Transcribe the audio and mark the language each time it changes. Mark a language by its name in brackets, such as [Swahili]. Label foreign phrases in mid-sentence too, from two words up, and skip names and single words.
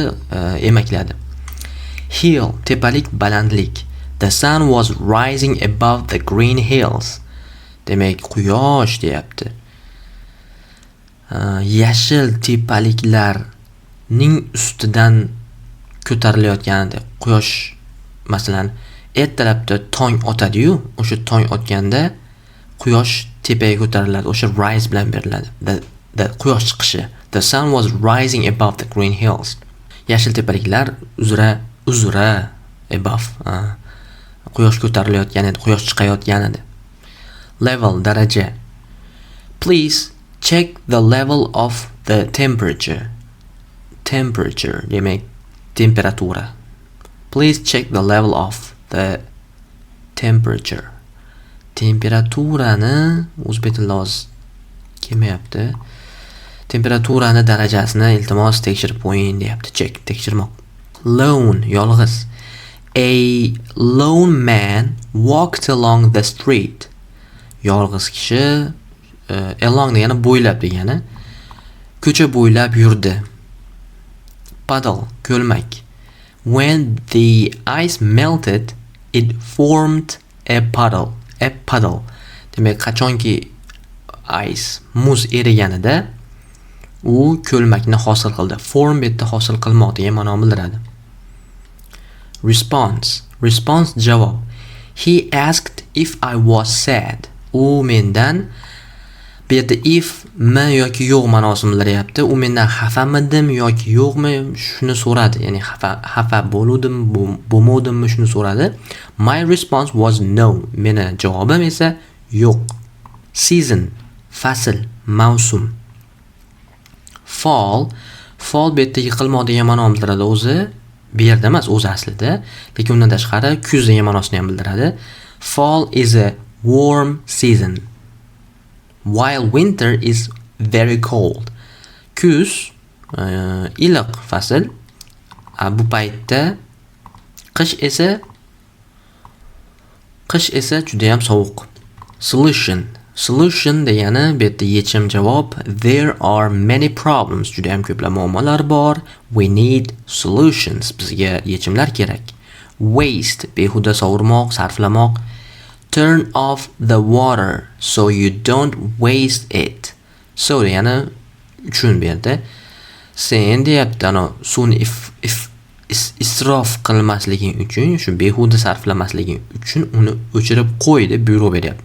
[Uzbek] Emakladi. Hill, tepalik, balandlik. [English] The sun was rising above the green hills. [Uzbek] Demak, quyosh deyapti. Yashil tepaliklarning ustidan ko'tarilayotganda, quyosh masalan ertalabda tong otadi-yu, o'sha tong otganda quyosh tepaga ko'tariladi, o'sha rise bilan beriladi. The quyosh chiqishi. [English] The sun was rising above the green hills. [Uzbek] Yashil tepaliklar uzra above. Quyosh ko'tarilayotgan edi, quyosh chiqayotgan edi. Level, daraja. [English] Please check the level of the temperature. [Uzbek] Temperature demak temperatura. [English] Please check the level of the temperature. [Uzbek] Temperaturani o'zbek tilida kelmayapti. Temperaturani darajasini iltimos tekshirib qo'ying deyapti. Check, tekshirmoq. Lone, yolg'iz. [English] A lone man walked along the street. [Uzbek] Yolg'iz kishi, along degani bo'ylab degani. Ko'cha bo'ylab yurdi. Puddle, ko'lmak. [English] When the ice melted, it formed a puddle. A puddle. [Uzbek] Demak, qachonki muz eriganida u ko'lmakni hosil qildi. Form betda hosil qilmoq degan ma'noni bildiradi. [English] Response. Response javob. He asked if I was sad. [Uzbek] U mendan bu yerda if mi yoki yo'q ma'nosini bildiryapti. U mendan xafamidim yoki yo'qmi shuni so'radi. Ya'ni xafa bo'ldim, bo'lmadimmi shuni so'radi. [English] My response was no. [Uzbek] Meni javobim esa yo'q. Season, fasl, mavsum. Fall bu yerda yiqilmoq degan ma'noni bildiradi o'zi. Bu yerda emas, o'zi aslida, lekin undan tashqari kuz degan ma'nosini ham bildiradi. [English] Fall is a warm season, while winter is very cold. [Uzbek] Kuz iliq fasl. Bu paytda qish esa juda ham sovuq. Solution degani bu yerda yechim, javob. [English] There are many problems. [Uzbek] Juda ham ko'plab muammolar bor. [English] We need solutions. [Uzbek] Bizga yechimlar kerak. Waste, behuda sovurmoq, sarflamoq. [English] Turn off the water so you don't waste it. [Uzbek] So degani uchun bu yerda. Sen deyapti, suvni isrof qilmasliging uchun, shu behuda sarflamasliging uchun uni o'chirib qo'y deb buyruq beryapti.